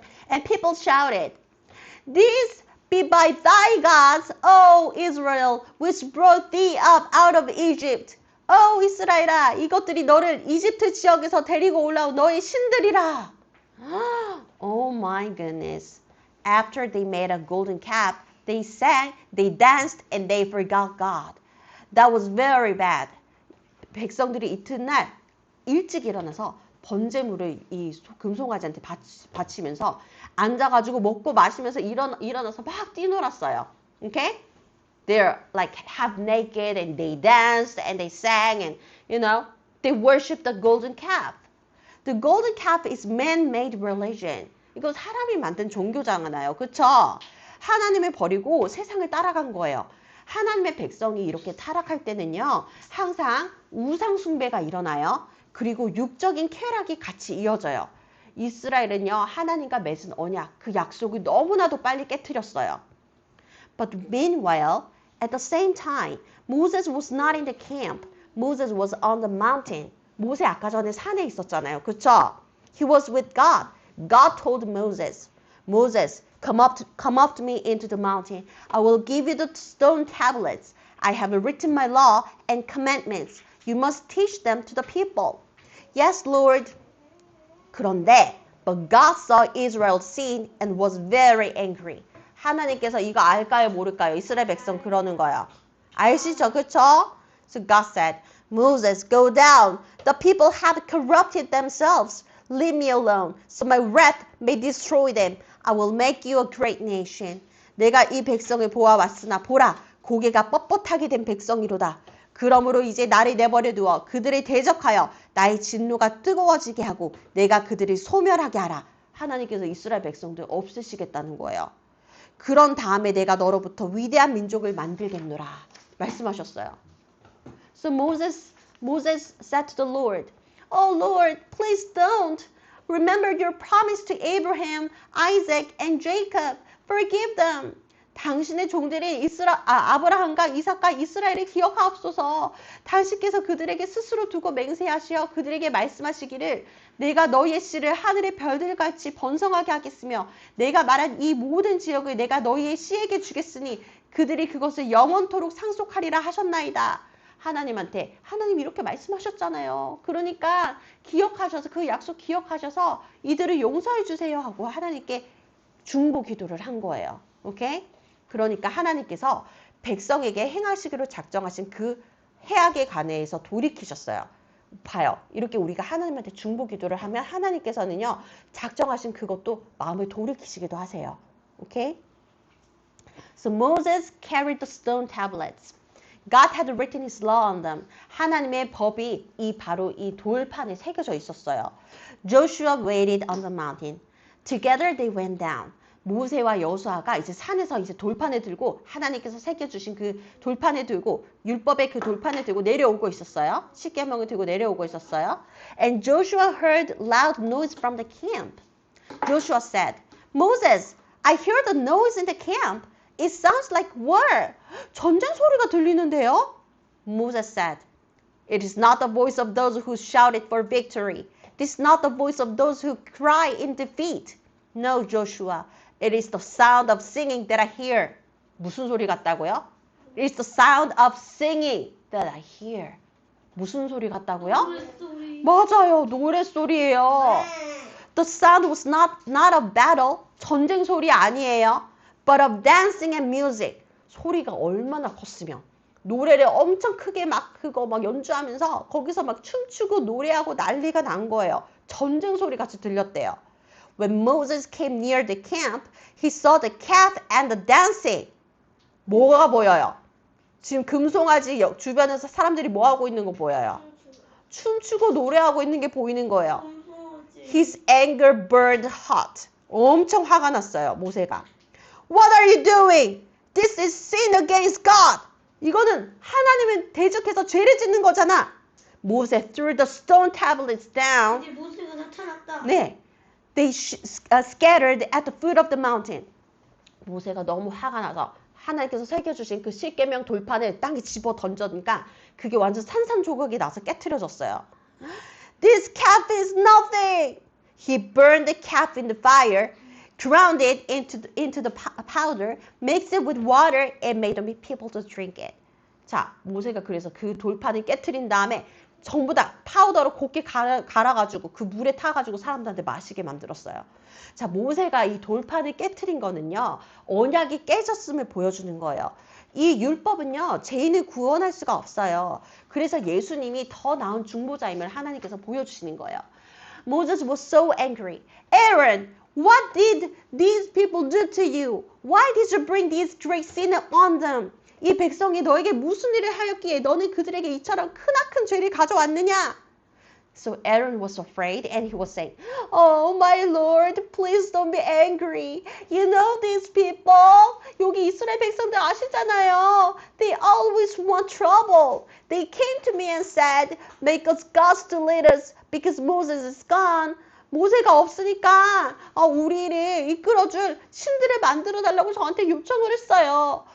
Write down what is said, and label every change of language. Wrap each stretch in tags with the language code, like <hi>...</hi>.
<en>And people shouted, these be by thy gods, O Israel, which brought thee up out of Egypt.</en> <ko>이스라엘아, 이것들이 너를 이집트 지역에서 데리고 올라온 너의 신들이라.</ko> <en>Oh my goodness. After they made a golden calf, they sang, they danced, and they forgot God. That was very bad.</en> <ko>백성들이 이튿날 일찍 일어나서 번제물을 이 금송아지한테 바치면서 앉아가지고 먹고 마시면서 일어나서 막 뛰놀았어요.</ko> <en>Okay? They're like half naked and they danced and they sang and they worshiped the golden calf. The golden calf is man-made religion.</en> <ko>이거 사람이 만든 종교잖아요. 그쵸? 하나님을 버리고 세상을 따라간 거예요. 하나님의 백성이 이렇게 타락할 때는요. 항상 우상 숭배가 일어나요. 그리고 육적인 쾌락이 같이 이어져요. 이스라엘은요. 하나님과 맺은 언약, 그 약속을 너무나도 빨리 깨트렸어요.</ko> <en>But meanwhile, at the same time, Moses was not in the camp. Moses was on the mountain.</en> <ko>모세 아까 전에 산에 있었잖아요. 그쵸?</ko> <en>He was with God. God told Moses, Moses, come up to me into the mountain. I will give you the stone tablets. I have written my law and commandments. You must teach them to the people. Yes, Lord.</en> <ko>그런데</ko> <en>but God saw Israel's sin and was very angry.</en> <ko>하나님께서 이거 알까요, 모를까요? 이스라엘 백성 그러는 거예요. 아시죠? 그쵸?</ko> <en>So God said, Moses, go down. The people have corrupted themselves. Leave me alone, so my wrath may destroy them. I will make you a great nation.</en> <ko>내가 이 백성을 보아왔으나 보라, 고개가 뻣뻣하게 된 백성이로다. 그러므로 이제 나를 내버려 두어 그들을 대적하여 나의 진노가 뜨거워지게 하고 내가 그들을 소멸하게 하라. 하나님께서 이스라엘 백성들 없애시겠다는 거예요. 그런 다음에 내가 너로부터 위대한 민족을 만들겠노라. 말씀하셨어요.</ko> <en>So Moses said to the Lord, Oh Lord, please don't. Remember your promise to Abraham, Isaac, and Jacob. Forgive them.</en> <ko>당신의 종들인 아브라함과 이삭과 이스라엘을 기억하옵소서. 당신께서 그들에게 스스로 두고 맹세하시어 그들에게 말씀하시기를 내가 너희의 씨를 하늘의 별들같이 번성하게 하겠으며 내가 말한 이 모든 지역을 내가 너희의 씨에게 주겠으니 그들이 그것을 영원토록 상속하리라 하셨나이다. 하나님한테 하나님 이렇게 말씀하셨잖아요. 그러니까 기억하셔서 그 약속 기억하셔서 이들을 용서해 주세요 하고 하나님께 중보 기도를 한 거예요. 오케이? 그러니까 하나님께서 백성에게 행하시기로 작정하신 그 해악에 관해서 돌이키셨어요. 봐요. 이렇게 우리가 하나님한테 중보 기도를 하면 하나님께서는요. 작정하신 그것도 마음을 돌이키시기도 하세요.</ko> <en>오케이? So Moses carried the stone tablets. God had written his law on them.</en> <ko>하나님의 법이 바로 이 돌판에 새겨져 있었어요.</ko> <en>Joshua waited on the mountain. Together they went down.</en> <ko>모세와 여호수아가 이제 산에서 이제 돌판을 들고 하나님께서 새겨주신 그 돌판을 들고 율법의 그 돌판을 들고 내려오고 있었어요. 십계명을 들고 내려오고 있었어요.</ko> <en>And Joshua heard loud noise from the camp. Joshua said, Moses, I hear the noise in the camp. It sounds like war.</en> <ko>전쟁 소리가 들리는데요?</ko> <en>Moses said, It is not the voice of those who shouted for victory. It is not the voice of those who cry in defeat. No, Joshua. It is the sound of singing that I hear.</en> <ko>무슨 소리 같다고요?</ko> <en>It is the sound of singing that I hear.</en> <ko>무슨 소리 같다고요? 노랫소리. 맞아요. 노랫소리예요.</ko> <en>The sound was not of battle.</en> <ko>전쟁 소리 아니에요.</ko> <en>But of dancing and music.</en> <ko>소리가 얼마나 컸으면 노래를 엄청 크게 막 연주하면서 거기서 막 춤추고 노래하고 난리가 난 거예요. 전쟁 소리 같이 들렸대요.</ko> <en>When Moses came near the camp, he saw the calf and the dancing.</en> <ko>뭐가 보여요? 지금 금송아지 주변에서 사람들이 뭐 하고 있는 거 보여요? 춤추고 노래하고 있는 게 보이는 거예요.</ko> <en>His anger burned hot.</en> <ko>엄청 화가 났어요, 모세가.</ko> <en>What are you doing? This is sin against God.</en> <ko>이거는 하나님을 대적해서 죄를 짓는 거잖아.</ko> <en>모세 threw the stone tablets down.</en> <ko>이제 모세가 나타났다. 네.</ko> <en>They scattered at the foot of the mountain.</en> <ko>모세가 너무 화가 나서 하나님께서 새겨주신 그 십계명 돌판을 땅에 집어 던져니까 그게 완전 산산조각이 나서 깨트려졌어요.</ko> <en>This calf is nothing. He burned the calf in the fire, ground it into the powder, mixed it with water, and made the people to drink it.</en> <ko>자, 모세가 그래서 그 돌판을 깨트린 다음에 전부 다 파우더로 곱게 갈아가지고 그 물에 타가지고 사람들한테 마시게 만들었어요. 자, 모세가 이 돌판을 깨트린 거는요. 언약이 깨졌음을 보여주는 거예요. 이 율법은요. 죄인을 구원할 수가 없어요. 그래서 예수님이 더 나은 중보자임을 하나님께서 보여주시는 거예요.</ko> <en>Moses was so angry. Aaron, what did these people do to you? Why did you bring this great sin on them?</en> <ko>이 백성이 너에게 무슨 일을 하였기에 너는 그들에게 이처럼 크나큰 죄를 가져왔느냐?</ko> <en>So Aaron was afraid and he was saying, Oh my Lord, please don't be angry. You know these people?</en> <ko>여기 이스라엘 백성들 아시잖아요.</ko> <en>They always want trouble. They came to me and said, Make us gods to lead us because Moses is gone.</en> <ko>모세가 없으니까 우리를 이끌어줄 신들을 만들어달라고 저한테 요청을 했어요.</ko>